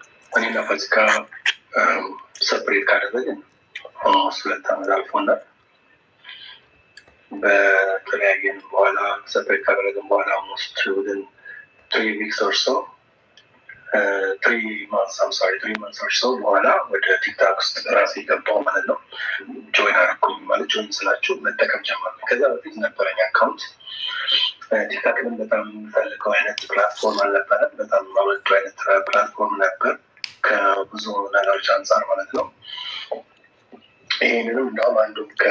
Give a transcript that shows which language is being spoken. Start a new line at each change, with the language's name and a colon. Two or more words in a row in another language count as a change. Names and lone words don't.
Amharic: እኔና ፋሲካ ሰፕሬት ካደረግን ኦልሞስት 2 ዓመት አልፎናል። በተለያየን በኋላ ሰፕሬት ካደረግን በኋላ ኦልሞስት
English: within 3 weeks or so 3 months or so
Amharic: በኋላ ወደ ቲክታክ ውስጥ ራሴ ገባሁ ማለት ነው። ጆይን አደረኩኝ ማለት ጆይን ስላችሁ መጠቀም ጀመርኩኝ። ከዛ በፊት ነበረኝ አካውንት። ቲክታክንም በጣም የምፈልገው አይነት ፕላትፎርም አልነበረም። በጣም የማወደው አይነት ፕላትፎርም ነበር ከብዙ ነገሮች አንጻር ማለት ነው። ይህንንም እንደውም አንዱም